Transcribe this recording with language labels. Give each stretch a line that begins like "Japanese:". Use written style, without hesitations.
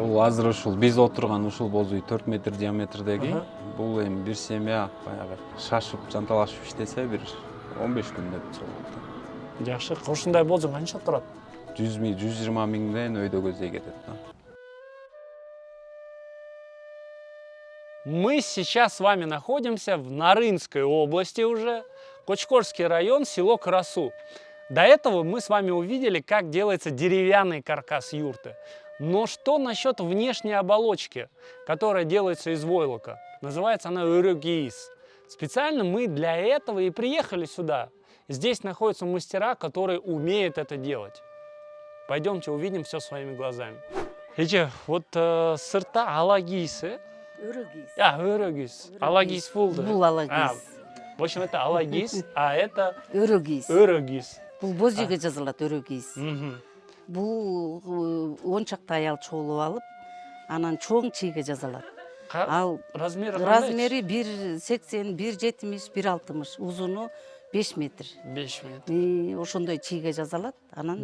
Kyrgyz: Бул азыр ушул биз отурган ушул боз үй 4 метр диаметрдеги. Бул эми бир семья баягы шашып, жанталашып иштесе бир 15 күндө бүтсө болот. Жакшы. Ушундай боз үй канча турат? 100-120 миңден өйдө көздөй кетет да.
Russian: Мы сейчас с вами находимся в Нарынской области уже, Кочкорский район, село Карасу. До этого мы с вами увидели, как делается деревянный каркас юрты. Но что насчет внешней оболочки, которая делается из войлока? Называется она өрөгейс. Специально мы для этого и приехали сюда. Здесь находятся мастера, которые умеют это делать. Пойдемте увидим все своими глазами. Видите, вот
Kyrgyz: сырта алагейсы. Өрөгейс. Өрөгейс. Алагейс болды. Бул алагейс.
Russian: В общем, это
Kyrgyz: алагейс,
Russian: а это
Kyrgyz: Өрөгейс. өрөгейс. Бул боз үйгө жазылат өрөгейс. Бул 10 чакты аял чогулуп алып, анан чоң чийге жазалат. Ал размери 1,80, 1,70, 1,60, узуну 5 метр. 5 метр. Ошондой чийге жазалат, анан